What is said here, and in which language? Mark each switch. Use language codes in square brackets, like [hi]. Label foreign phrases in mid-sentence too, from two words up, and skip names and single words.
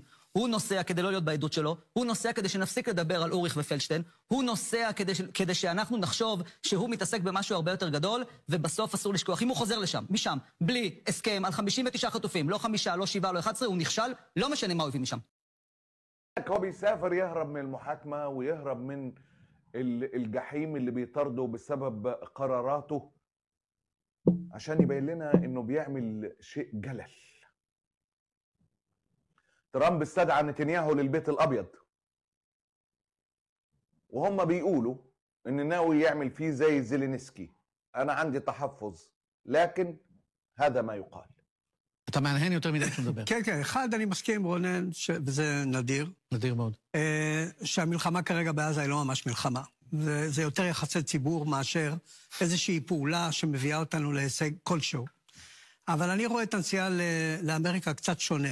[he] הוא נוסע כדי לא להיות בעדות שלו, הוא נוסע כדי שנפסיק לדבר על אוריך ופלדשטיין, הוא נוסע כדי שאנחנו נחשוב שהוא מתעסק במשהו הרבה יותר גדול, ובסוף אסור לשכוח. אם הוא חוזר לשם, משם, בלי הסכם על 59 חטופים, לא 5, לא 7, לא 11, הוא נכשל, לא משנה מה הוא הביא משם. [ar] هو بيسافر يهرب من المحاكمة ويهرب من الجحيم اللي بيطارده بسبب قراراته عشان يبين لنا انه بيعمل شيء جلل. ترامب استدعى نتنياهو للبيت الابيض وهم بيقولوا ان ناوي يعمل فيه زي زيلينسكي. انا عندي تحفظ لكن هذا ما يقال. [he] אתה מהנהן יותר מדי לדבר. כן, כן, אחד, אני מסכים עם רונן, וזה נדיר. נדיר מאוד. שהמלחמה כרגע בעזה היא לא ממש מלחמה. זה יותר יחסי ציבור מאשר איזושהי פעולה שמביאה אותנו להישג כלשהו. אבל אני רואה את הנסיעה לאמריקה קצת שונה.